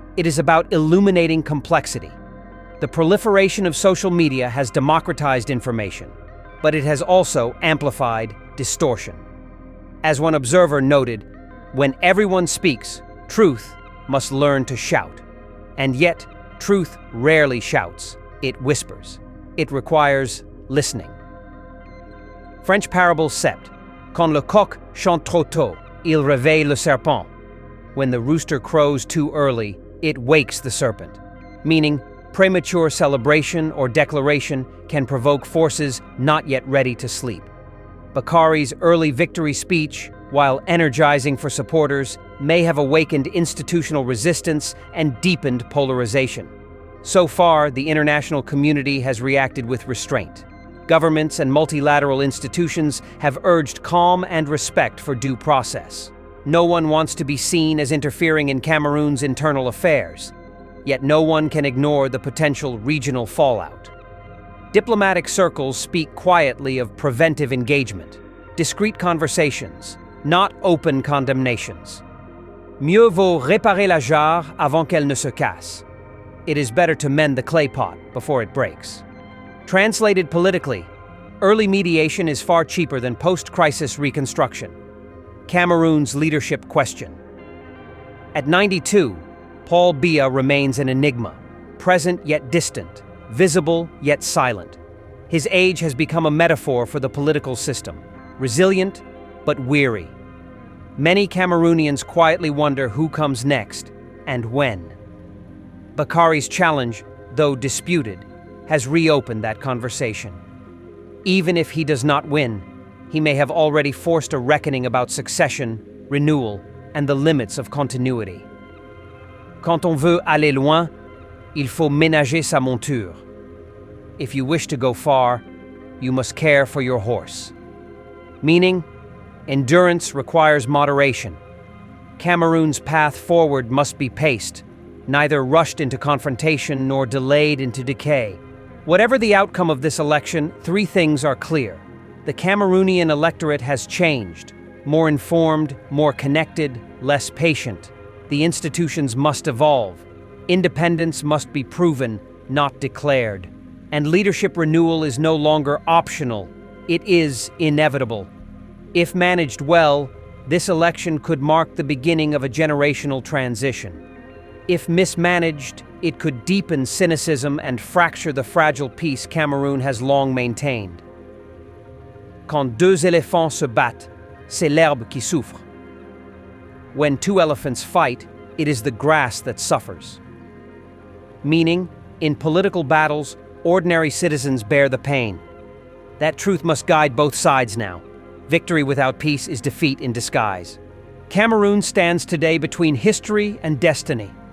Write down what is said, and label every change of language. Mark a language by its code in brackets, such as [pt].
[en] It is about illuminating complexity. The proliferation of social media has democratized information, but it has also amplified distortion. As one observer noted, when everyone speaks, truth must learn to shout. And yet, truth rarely shouts, it whispers. It requires listening. French parable Sept. [fr] Quand le coq chante trop tôt, il réveille le serpent. [en] When the rooster crows too early, it wakes the serpent. Meaning, premature celebration or declaration can provoke forces not yet ready to sleep. Bakari's early victory speech, while energizing for supporters, may have awakened institutional resistance and deepened polarization. So far, the international community has reacted with restraint. Governments and multilateral institutions have urged calm and respect for due process. No one wants to be seen as interfering in Cameroon's internal affairs, yet no one can ignore the potential regional fallout. Diplomatic circles speak quietly of preventive engagement, discreet conversations, not open condemnations. [fr] Mieux vaut réparer la jarre avant qu'elle ne se casse. [en] It is better to mend the clay pot before it breaks. Translated politically, early mediation is far cheaper than post-crisis reconstruction. Cameroon's leadership question. At 92, Paul Biya remains an enigma, present yet distant, visible yet silent. His age has become a metaphor for the political system, resilient but weary. Many Cameroonians quietly wonder who comes next and when. Bakari's challenge, though disputed, has reopened that conversation. Even if he does not win, he may have already forced a reckoning about succession, renewal, and the limits of continuity. [fr] Quand on veut aller loin, il faut ménager sa monture. [en] If you wish to go far, you must care for your horse. Meaning, endurance requires moderation. Cameroon's path forward must be paced, neither rushed into confrontation nor delayed into decay. Whatever the outcome of this election, three things are clear. The Cameroonian electorate has changed, more informed, more connected, less patient. The institutions must evolve. Independence must be proven, not declared. And leadership renewal is no longer optional. It is inevitable. If managed well, this election could mark the beginning of a generational transition. If mismanaged, it could deepen cynicism and fracture the fragile peace Cameroon has long maintained. [fr] Quand deux éléphants se battent, c'est l'herbe qui souffre. [en] When two elephants fight, it is the grass that suffers. Meaning, in political battles, ordinary citizens bear the pain. That truth must guide both sides now. Victory without peace is defeat in disguise. Cameroon stands today between history and destiny.